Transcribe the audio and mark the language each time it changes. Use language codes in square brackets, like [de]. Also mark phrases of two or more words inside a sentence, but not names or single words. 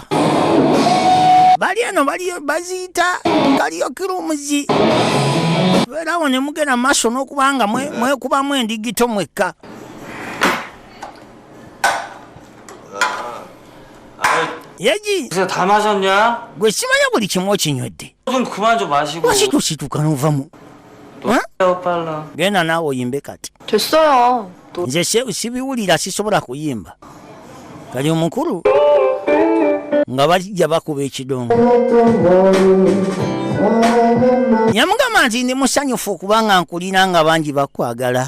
[lg] Bali eno baziyita kaliyo kirumuzi. Beerawo ne mugenda mu maaso n'okubanga mwekubamu endigito mwekka. Yeji [ko] 그래서 다 마셨냐? [lg] gwe simanya buli kimu okinywedde. [ko] 좀 그만 좀 마시고. [lg] Lwaki tosituka n'ovamu? [ko] 빨라. [lg] Genda naawe oyimbe kati. [ko] 됐어요. [lg] Nze sibiwulira sisobola kuyimba. Kali omukulu nga bajja bakuba ekidongo. Yamugamba nti ndi musanyufu okubanga nkulina nga bangi bakwagala.